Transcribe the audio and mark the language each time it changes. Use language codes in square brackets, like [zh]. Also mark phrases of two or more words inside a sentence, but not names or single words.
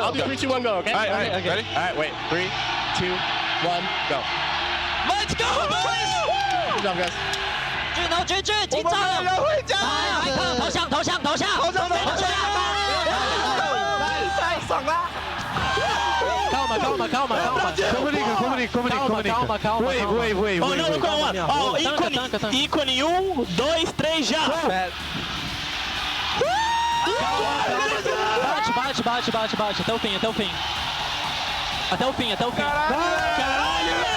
[en] I'll do 3, 2, 1, go, okay? Alright, ready? Alright, wait. 3, 2, 1, go. Let's go, boys! Good job, guys. [zh] 进招！投降！太爽了！calma. [en] Wait. [pt] Oh, não, ícone 1, 2, 3, já! Bate, até o fim. Caralho!